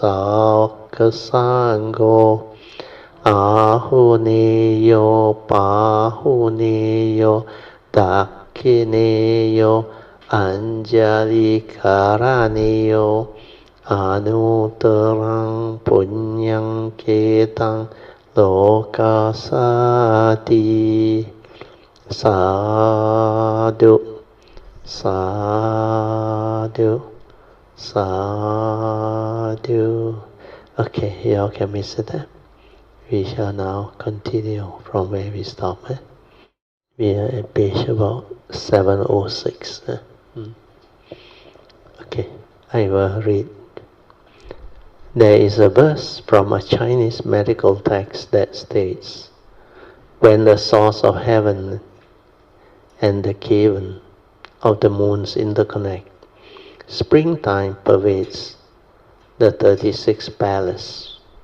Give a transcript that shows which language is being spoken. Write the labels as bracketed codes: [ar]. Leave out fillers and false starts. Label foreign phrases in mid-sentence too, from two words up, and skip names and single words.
[pi] sangho ahuneyo pahuneyo Dakhineyo Anjali Karaneyo Anutarang Punyang Ketang Lokasati Sadhu Sadhu Sadhu. [en] Okay, y'all can miss it. We shall now continue from where we stopped. We are at page about 706. Okay, I will read. There is a verse from a Chinese medical text that states, when the source of heaven and the cavern of the moons interconnect, springtime pervades the 36th palace.